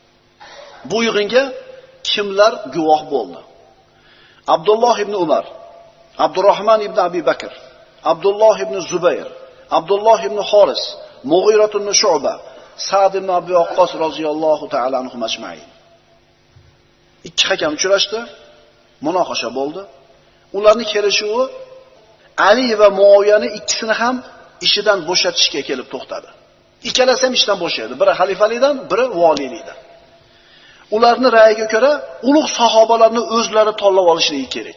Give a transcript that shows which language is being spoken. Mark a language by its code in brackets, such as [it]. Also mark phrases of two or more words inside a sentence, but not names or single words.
[uz] Bu yig'inga kimlar guvoh bo'ldi? Abdulloh ibn Umar, Abdurrahman ibn Abi Bakr, Abdulloh ibn Zubayr, Abdulloh ibn Xoris, Mughirah ibn Shu'ba, Sa'd ibn Abi Waqqas [ar] رضي الله تعالى عنهم أجمعين. [uz] Ikki hakam uchrashdi, munoqasha bo'ldi. Ularning kelishuvi Ali va Muoviyani ikkisini ham ishidan bo'shatishga kelib to'xtadi. Ikkalasi ham ishdan bo'shaydi. Biri xalifalikdan, biri voliylikdan. Ularning ra'yiga ko'ra ulug' sahobalarni o'zlari tanlab olishligi kerak.